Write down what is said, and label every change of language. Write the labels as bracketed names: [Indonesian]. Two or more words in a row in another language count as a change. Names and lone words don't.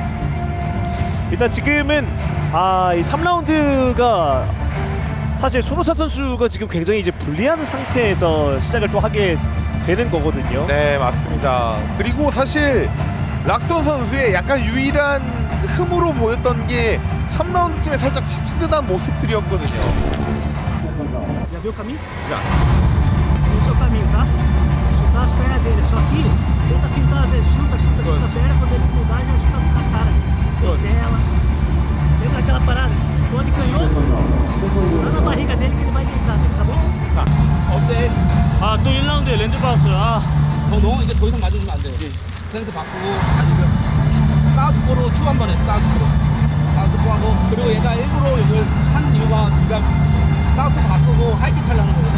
[Korean] 일단 지금은 이 3라운드가 사실 손호찬 선수가 지금 굉장히 이제 불리한 상태에서 시작을 또 하게 되는 거거든요. 네, 맞습니다. 그리고 사실 락스톤 선수의 약간 유일한 흠으로 보였던 게 3라운드쯤에 살짝 지친 듯한 모습들이었거든요. [Portuguese] Já viu o caminho? Já. Esse é o caminho, tá? Chutar as pernas dele, só que tenta fintar às vezes, chuta a perna, quando ele mudar já chuta com a cara, costela. Lembra aquela parada? Quando canhou, dá na barriga dele que ele vai deitar, tá bom? [Korean] 어때? 또 1라운드에 랜드 받았어요. 너 이제 더 이상 맞아주면 안 돼. 스탠스 바꾸고 아니면 사우스포로 추 한 번 해. 사우스포로. 사우스포하고 그리고 얘가 일부러 이걸 찬 이유가 우리가 사우스포 바꾸고 하이킥 차려는 거거든.